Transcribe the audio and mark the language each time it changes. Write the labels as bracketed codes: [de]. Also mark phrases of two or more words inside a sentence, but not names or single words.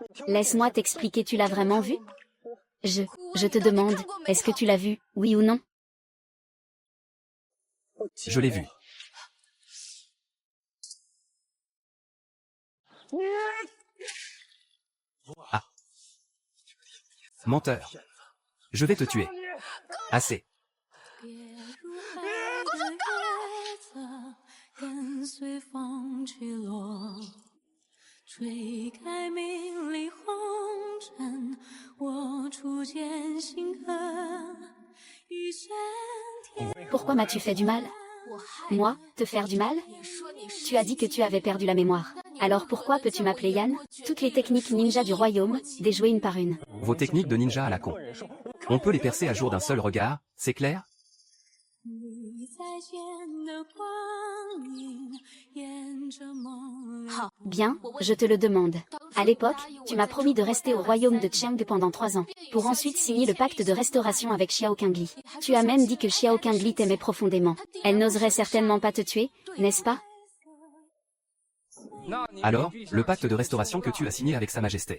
[fr] Laisse-moi t'expliquer, tu l'as vraiment vu? Je te demande, est-ce que tu l'as vu, oui ou non? Je l'ai vu. Ah. Menteur. Je vais te tuer. Assez. [zh] 跟随风去落，吹开明丽红尘，我初见星河，一线天。 [fr] Pourquoi m'as-tu fait du mal? Moi, te faire du mal? Tu as dit que tu avais perdu la mémoire. Alors pourquoi peux-tu m'appeler Yan? Toutes les techniques ninja du royaume, déjouées une par une. Vos techniques de ninja à la con. On peut les percer à jour d'un seul regard, c'est clair? [zh] 你再见的光阴，沿着梦 [fr] Bien, je te le demande. À l'époque, tu m'as promis de rester au royaume de Cheng pendant 3 ans, pour ensuite signer le pacte de restauration avec Xiao Qingli. Tu as même dit que Xiao Qingli t'aimait profondément. Elle n'oserait certainement pas te tuer, n'est-ce pas? Alors, le pacte de restauration que tu as signé avec Sa Majesté.